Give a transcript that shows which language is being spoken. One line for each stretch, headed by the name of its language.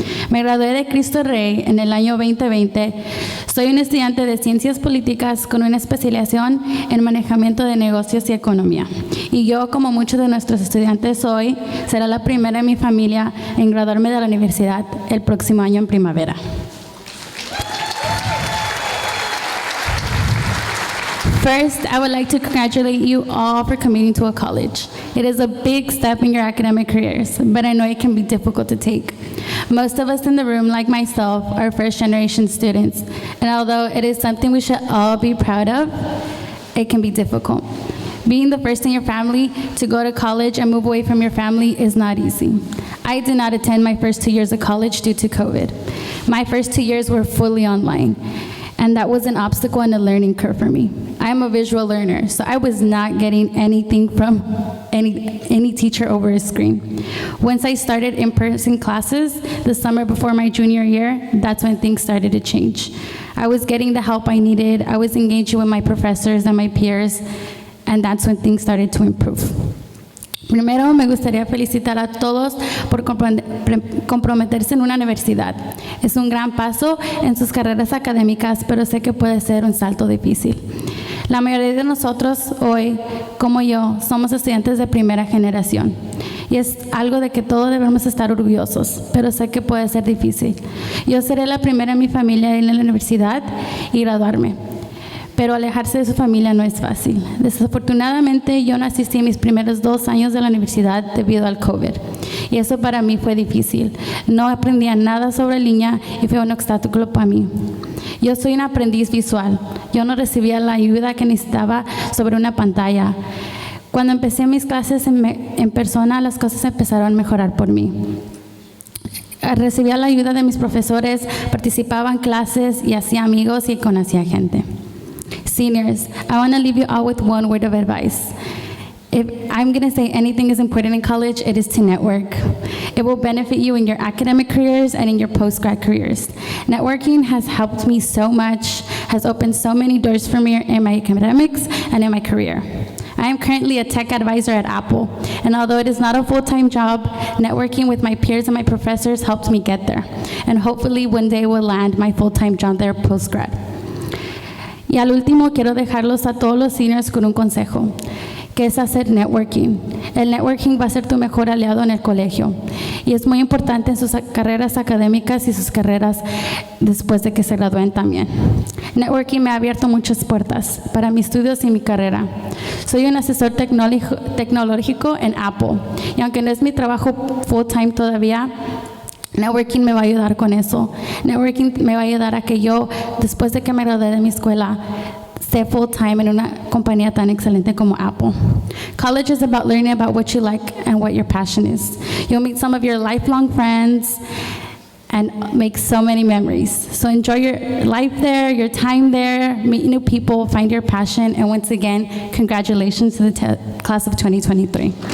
Spanish: Me gradué de Cristo Rey en el año 2020. Soy un estudiante de Ciencias Políticas con una especialización en manejamiento de negocios y economía. Y yo, como muchos de nuestros estudiantes hoy, será la primera en mi familia en graduarme de la universidad el próximo año en primavera.
English: First, I would like to congratulate you all for committing to a college. It is a big step in your academic careers, but I know it can be difficult to take. Most of us in the room, like myself, are first-generation students, and although it is something we should all be proud of, it can be difficult. Being the first in your family to go to college and move away from your family is not easy. I did not attend my first 2 years of college due to COVID. My first 2 years were fully online, and that was an obstacle and a learning curve for me. I'm a visual learner, so I was not getting anything from any teacher over a screen. Once I started in-person classes the summer before my junior year, that's when things started to change. I was getting the help I needed, I was engaging with my professors and my peers, and that's when things started to improve.
Spanish: Primero, me gustaría felicitar a todos por comprometerse en una universidad. Es un gran paso en sus carreras académicas, pero sé que puede ser un salto difícil. La mayoría de nosotros hoy, como yo, somos estudiantes de primera generación. Y es algo de que todos debemos estar orgullosos, pero sé que puede ser difícil. Yo seré la primera en mi familia en la universidad y graduarme. Pero alejarse de su familia no es fácil. Desafortunadamente, yo no asistí a mis primeros 2 años de la universidad debido al COVID. Y eso para mí fue difícil. No aprendía nada sobre línea y fue un obstáculo para mí. Yo soy un aprendiz visual. Yo no recibía la ayuda que necesitaba sobre una pantalla. Cuando empecé mis clases en persona, las cosas empezaron a mejorar por mí. Recibía la ayuda de mis profesores, participaba en clases y hacía amigos y conocía gente.
English: Seniors, I want to leave you all with one word of advice. If I'm going to say anything is important in college, it is to network. It will benefit you in your academic careers and in your post-grad careers. Networking has helped me so much, has opened so many doors for me in my academics and in my career. I am currently a tech advisor at Apple, and although it is not a full-time job, networking with my peers and my professors helped me get there, and hopefully one day will land my full-time job there post-grad.
Spanish: Y al último, quiero dejarlos a todos los seniors con un consejo, que es hacer networking. El networking va a ser tu mejor aliado en el colegio, y es muy importante en sus carreras académicas y sus carreras después de que se gradúen también. Networking me ha abierto muchas puertas para mis estudios y mi carrera. Soy un asesor tecnológico en Apple, y aunque no es mi trabajo full-time todavía, networking me va a ayudar con eso. Networking me va a ayudar a que yo, después de que me gradué de mi escuela, esté full-time en una compañía tan excelente como Apple.
English: College is about learning about what you like and what your passion is. You'll meet some of your lifelong friends and make so many memories. So enjoy your life there, your time there, meet new people, find your passion, and once again, congratulations to the class of 2023.